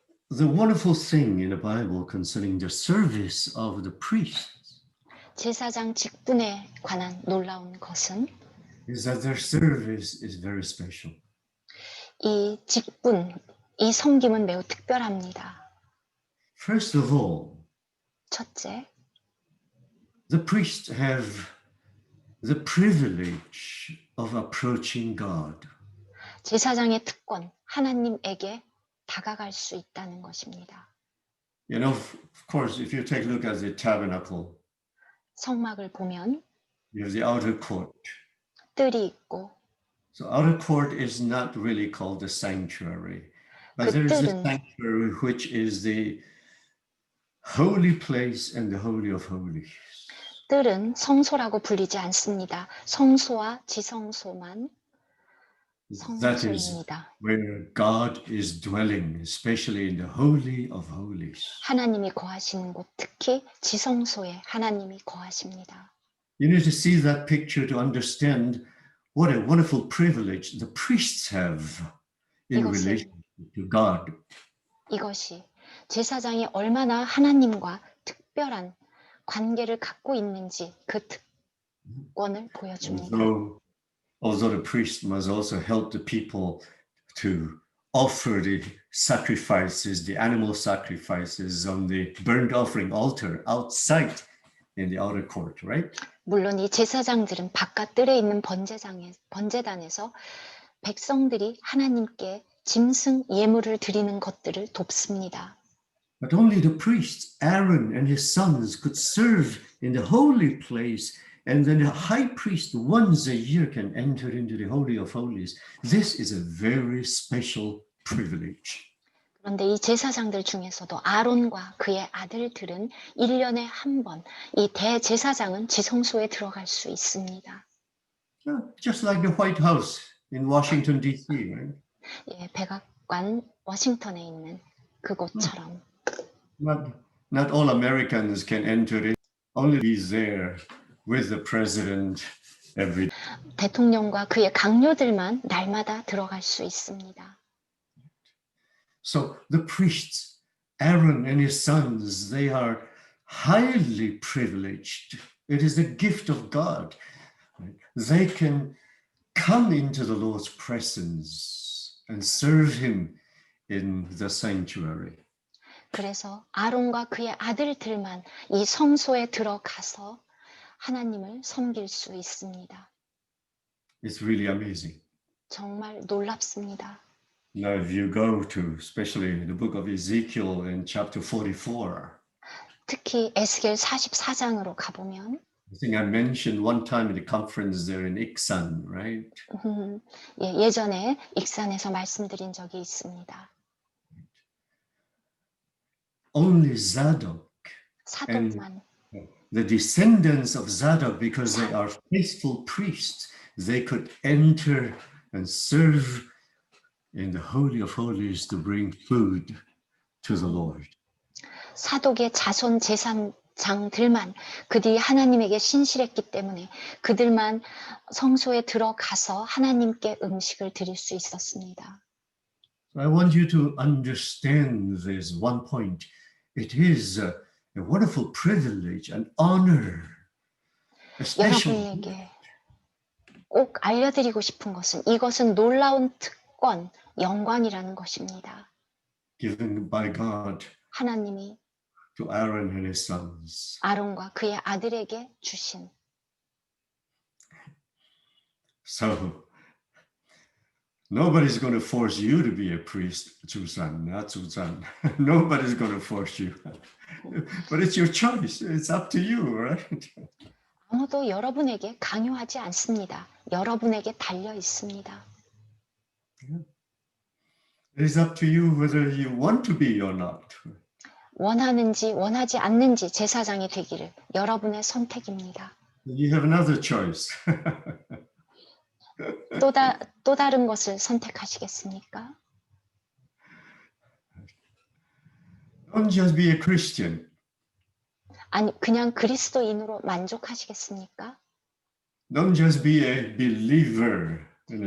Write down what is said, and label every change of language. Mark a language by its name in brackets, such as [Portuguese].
[English] The wonderful thing in the Bible concerning the service of the priests [Korean] 제사장 직분에 관한 놀라운 것은 [English] is that their service is very special. [Korean] 이 직분, 이 섬김은 매우 특별합니다. [English] First of all, [Korean] 첫째, [English] the priests have the privilege of approaching God. [Korean] 제사장의 특권, 하나님에게 다가갈 수 있다는 것입니다. [English] You know, of course, if you take a look at the tabernacle, [Korean] 성막을 보면 [English] you have the outer court. [Korean] 뜰이 있고 [English] So outer court is not really called the sanctuary, but there is a sanctuary which is the holy place and the holy of holies. [Korean] 뜰은 성소라고 불리지 않습니다. 성소와 지성소만 [English] That is [Korean] 성소입니다. [English] where God is dwelling, especially in the holy of holies. [Korean] 하나님이 거하시는 곳, 특히 지성소에 하나님이 거하십니다. [English] You need to see that picture to understand what a wonderful privilege the priests have in relation to God. [Korean] 이것이 제사장이 얼마나 하나님과 특별한 관계를 갖고 있는지 그 특권을 보여줍니다. [English] Although the priest must also help the people to offer the sacrifices, the animal sacrifices on the burnt offering altar outside in the outer court, right? [Korean] 물론 이 제사장들은 바깥 뜰에 있는 번제단에서 백성들이 하나님께 짐승 예물을 드리는 것들을 돕습니다. [English] But only the priests, Aaron and his sons, could serve in the holy place, and then the high priest once a year can enter into the Holy of Holies. This is a very special privilege. [Korean] 그런데 이 제사장들 중에서도 아론과 그의 아들들은 1년에 한 번 이 대제사장은 지성소에 들어갈 수 있습니다. [English] Just like the White House in Washington, D.C., right? [Korean] 예, 백악관 워싱턴에 있는 그곳처럼. [English] Not all Americans can enter in. Only he's there with the president every day. [Korean] 대통령과 그의 강요들만 날마다 들어갈 수 있습니다. [English] So the priests, Aaron and his sons, they are highly privileged. It is the gift of God. They can come into the Lord's presence and serve him in the sanctuary. [Korean] 그래서 아론과 그의 아들들만 이 성소에 들어가서 하나님을 섬길 수 있습니다. [English] It's really amazing. [Korean] 정말 놀랍습니다. [English] Now, if you go to, especially the book of Ezekiel in chapter 44, [Korean] 특히 에스겔 44장으로 가보면 [English] I think I mentioned one time in the conference there in Iksan, right? [Korean] 예, 예전에 익산에서 말씀드린 적이 있습니다. [English] Only Zadok [Korean] 사독만 [English] the descendants of Zadok, because they are faithful priests, they could enter and serve in the Holy of Holies to bring food to the Lord. [Korean] 사독의 자손 제사장들만 그들이 하나님에게 신실했기 때문에 그들만 성소에 들어가서 하나님께 음식을 드릴 수 있었습니다. [English] I want you to understand this one point. It is a wonderful privilege, an honor, a special. [Korean] 여러분에게 꼭 알려드리고 싶은 것은 이것은 놀라운 특권, 영광이라는 것입니다. [English] Given by God [Korean] 하나님이 [English] to Aaron and his sons. [Korean] 아론과 그의 아들에게 주신. [English] So nobody's going to force you to be a priest, Susan, not Susan. Nobody's going to force you. But it's your choice. It's up to you, right? [Korean] 아무도 여러분에게 강요하지 않습니다. 여러분에게 달려 있습니다. [English] It is up to you whether you want to be or not. [Korean] 원하는지 원하지 않는지 제사장이 되기를 여러분의 선택입니다. [English] You have another choice. [Korean] 또 다른 것을 선택하시겠습니까? [English] Don't just be a Christian. [Korean] 아니, 그냥 그리스도인으로 만족하시겠습니까? [English] Don't just be a believer in a